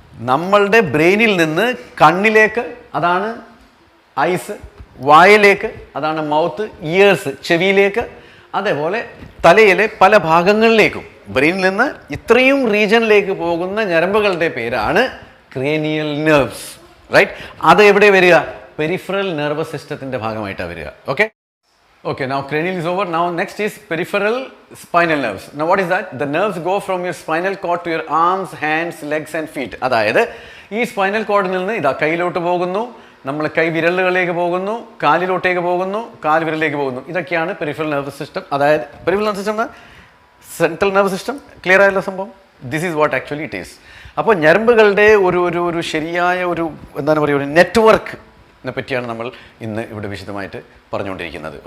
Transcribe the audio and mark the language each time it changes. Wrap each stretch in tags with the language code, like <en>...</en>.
<ml>നമ്മളുടെ ബ്രെയിനിൽ നിന്ന് കണ്ണിലേക്ക്, അതാണ് ഐസ്, വായിലേക്ക്, അതാണ് മൗത്ത്, ഇയേഴ്സ്, ചെവിയിലേക്ക്, അതേപോലെ തലയിലെ പല ഭാഗങ്ങളിലേക്കും ബ്രെയിനിൽ നിന്ന് ഇത്രയും റീജനിലേക്ക് പോകുന്ന ഞരമ്പുകളുടെ പേരാണ് ക്രേനിയൽ നെർവ്സ്. റൈറ്റ്? അത് എവിടെ വരിക? പെരിഫറൽ നെർവസ് സിസ്റ്റത്തിൻ്റെ ഭാഗമായിട്ടാണ് വരിക.</ml> <en>Okay okay, now cranial is over. Now next is peripheral spinal nerves. Now what is that? The nerves go from your spinal cord to your arms, hands, legs and feet.</en> <ml>അതായത് ഈ spinal കോഡിൽ നിന്ന് ഇതാ കൈയിലോട്ട് പോകുന്നു, നമ്മൾ കൈ വിരലുകളിലേക്ക് പോകുന്നു, കാലിലോട്ടേക്ക് പോകുന്നു, കാൽ വിരലിലേക്ക് പോകുന്നു. ഇതൊക്കെയാണ് പെരിഫറൽ നെർവസ് സിസ്റ്റം. അതായത് peripheral nervous system, central nervous system. Clear ആയല്ലോ സംഭവം?</ml> <en>This is what actually it is.</en> <ml>അപ്പോൾ ഞരമ്പുകളുടെ ഒരു ശരിയായ എന്താണ് പറയുക, ഒരു നെറ്റ്വർക്കിനെ പറ്റിയാണ് നമ്മൾ ഇന്ന് ഇവിടെ വിശദമായിട്ട് പറഞ്ഞുകൊണ്ടിരിക്കുന്നത്.</ml>